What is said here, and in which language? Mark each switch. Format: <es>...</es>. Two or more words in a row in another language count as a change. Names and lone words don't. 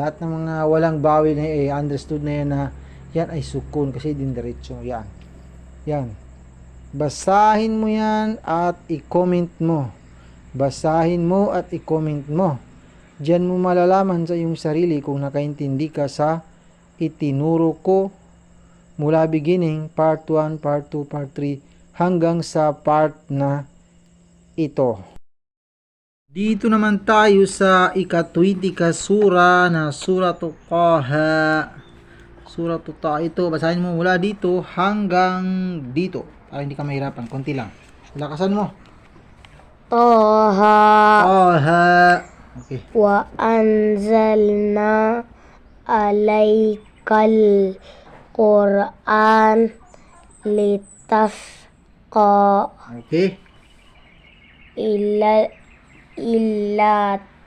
<tl>Lahat ng mga walang bawel na understood na yan na yan ay sukun kasi dindiretso. Yan. Yan. Basahin mo yan at i-comment mo. Basahin mo at i-comment mo. Diyan mo malalaman sa iyong sarili kung nakaintindi ka sa itinuro ko mula beginning, part 1, part 2, part 3, hanggang sa part na ito. Dito naman tayo sa ika-20 ka sura na Suratul Taha. Suratul Taha ito, basahin mo mula dito hanggang dito. Para hindi ka mahirapan, konti lang. Lakasan mo. Taha. Okay.</tl> <ar>Wa anzalna alaikal Quran litasqa.</ar> <tl>Okay. Illa</tl>